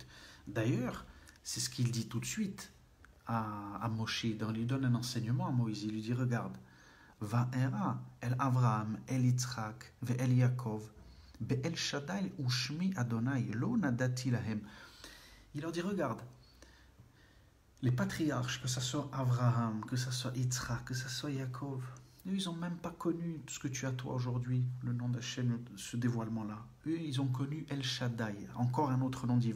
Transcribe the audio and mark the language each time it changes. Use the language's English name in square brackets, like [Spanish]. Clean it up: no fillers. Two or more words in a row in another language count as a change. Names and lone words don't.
[French] D'ailleurs, c'est ce qu'il dit tout de suite à Moshe, il lui donne un enseignement à Moïse, il lui dit, regarde, [Hebrew] וארא אל אברהם, אל יצחק, ואל יעקב, באל שדי ושמי אדוני, לא נודעתי להם. [French] Il leur dit, regarde, les patriarches, que ce soit Abraham, que ce soit Yitzhak, que ce soit Yaakov, eux, ils n'ont même pas connu ce que tu as toi aujourd'hui, le nom d'Hachem, ce dévoilement-là. Eux, ils ont connu El Shaddai, encore un autre nom divin.